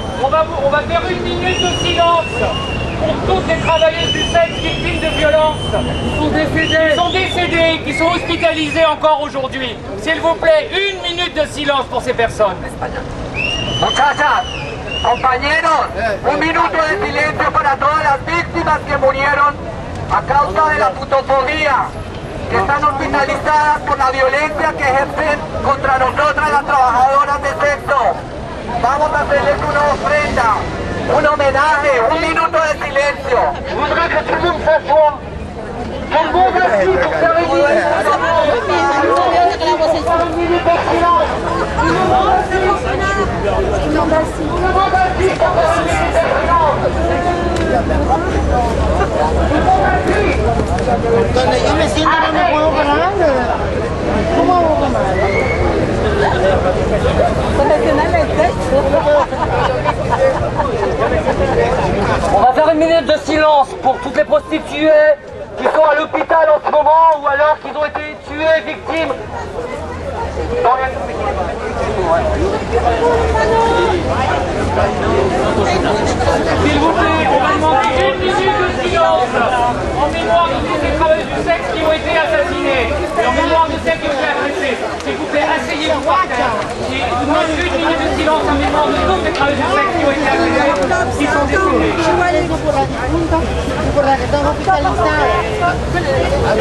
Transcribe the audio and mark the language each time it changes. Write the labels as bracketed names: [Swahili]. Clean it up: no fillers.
[French] On va faire 1 minute de silence pour toutes les travailleuses du sexe victimes de violences. Ils sont décédés, qui sont hospitalisés encore aujourd'hui. S'il vous plaît, 1 minute de silence pour ces personnes. [Spanish] Muchachas, compañeros, 1 minuto de silencio para todas las víctimas que murieron a causa de la tutofobia, que están hospitalizadas por la violencia que ejercen contra nosotras las trabajadoras de sexo. Vamos a hacerles una ofrenda, un homenaje, 1 minuto de silencio. [French] Voudrais que tout le monde s'assoie. Je vous remercie pour faire une minute de [Spanish] Donde yo me siento no me puedo parar. ¿Cómo hago parar? [French] On va faire 1 minute de silence pour toutes les prostituées qui sont à l'hôpital en ce moment ou alors qui ont été tuées, victimes. S'il vous plaît, on va demander 1 minute de silence en mémoire de tous ces travailleurs du sexe qui ont été assassinés et en mémoire de celles qui ont été agressées. S'il vous plaît, asseyez-vous par terre. Et on demande 1 minute de silence en mémoire de tous ces travailleurs du sexe qui ont été agressés, qui sont décédés. [Spanish] Por la que están hospitalizadas.